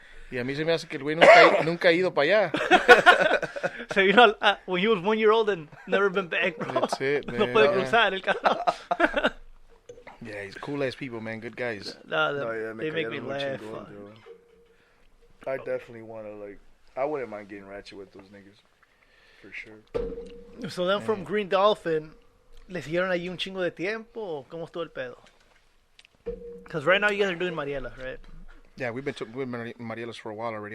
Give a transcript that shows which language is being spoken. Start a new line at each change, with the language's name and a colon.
Spanish: Y a mí se me hace que el güey nunca ha ido para allá. Se vino
English: when he was 1 year old and never been back, bro. That's it, man.
Spanish: No puede cruzar el cabrón.
English: Yeah, he's cool ass people, man. Good guys. They make me laugh. I definitely want to, I wouldn't mind getting ratchet with those niggas. For sure. So then from Green Dolphin,
Spanish: ¿le siguieron allí un chingo de tiempo o cómo estuvo el pedo?
English: Because right now you guys are doing Mariela, right? Yeah, we've been Marielas for a while already.